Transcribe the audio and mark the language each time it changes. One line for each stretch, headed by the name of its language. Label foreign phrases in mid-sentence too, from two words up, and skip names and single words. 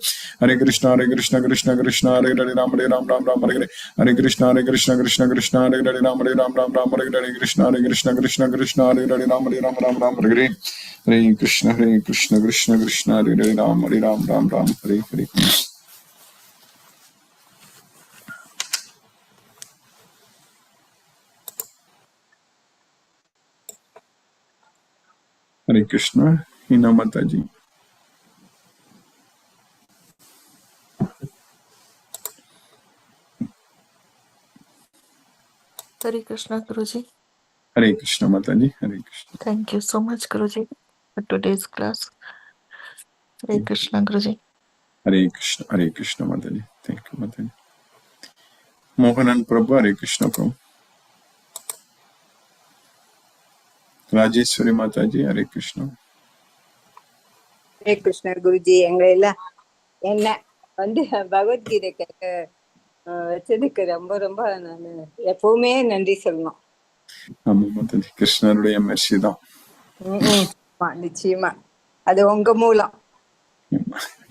English: Hare Krishna Hare Hare Ram Hare Ram Ram Ram Hare Hare Krishna Hare Hare Ram Hare Ram Ram Ram Hare Hare Krishna Hare Hare Ram Hare Ram Ram Ram Hare Hare Krishna Krishna Hare Hare Ram Hare Ram Ram Ram Hare Hare Hare Krishna Hina Mataji Hare Krishna, Guruji. Hare Krishna Mataji. Hare Krishna. Thank you so much, Guruji, for today's class. Hare Krishna, Guruji. Hare Krishna Mataji. Thank you, Mataji. Mohanan Prabhu, Hare Krishna Prabhu. Rajeshwari Mataji, Hare Krishna. Hare Krishna, Guruji.
Tamil: எங்களெல்லாம் என்ன பகவத்கீதை வச்சதுக்கு ரொம்ப ரொம்ப நான் எப்பவுமே நன்றி சொல்லணும். ஆமா மாதாஜி, கிருஷ்ணருடைய மெர்சி தான். நிச்சயமா அது உங்க மூலம்.